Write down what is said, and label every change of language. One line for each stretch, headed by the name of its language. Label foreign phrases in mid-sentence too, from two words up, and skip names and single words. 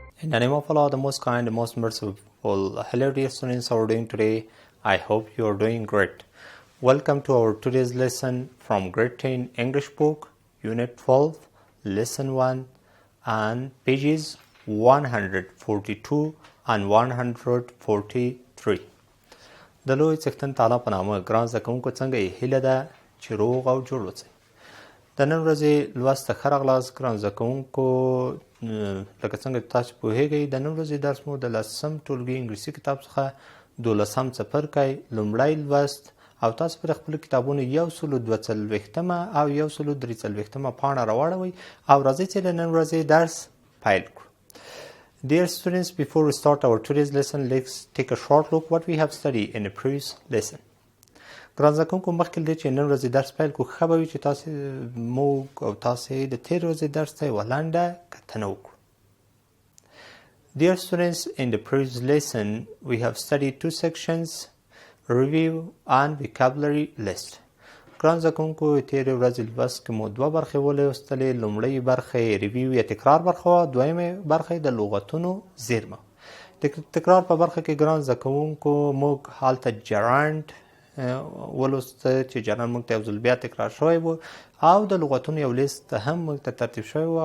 English: In the name of Allah, the most kind, the most merciful. Hello dear students, how are you doing today? I hope you are doing great. Welcome to our today's lesson from grade 10 English book, unit 12, lesson 1 and pages 142 and 143.
Pashto: د لوی څښتن تعالی په نامه ګران زده کوونکو څنګه یې هیله ده چې روغ او جوړ اوسئ. د نن ورځې لوست ته ښه راغلاست ګران زده کوونکو. لکه څنګه تاسو پوهیږئ د نن ورځې درس مو د لسم ټولګي انګلیسي کتاب څخه دولسم څپرکی لومړی لوست او تاسو پر خپلو کتابونو 142 او 143 پاڼه راواړوئ او راځئ چې د نن ورځې درس پیل کړو.
English: Dear students, before we start our today's lesson, let's take a short look what we have studied in the previous lesson.
Pashto: ګران زده کوونکو مخکې له دې چې نن ورځې درس پیل کړو ښه به وي چې تاسې موږ او تاسې د تېرې ورځې درس ته یوه لنډه کتنه وکړو.
English: Dear students, in the previous lesson we have studied two sections, review and vocabulary list.
Pashto: ګران زده کوونکو تېرې ورځې لوست کې مو دوه برخې ولوستلې. لومړۍ برخه یې ریویو یا تکرار برخه وه، دویمې برخه یې د لغتونو زیرمه. د تکرار په برخه کې ګران زده کوونکو موږ هلته جرانډ ولوسته چې جرانډ موږ ته یو ځل بیا تکرار شوی و او د لغتونو یو لیست هم موږ ته ترتیب شوی و.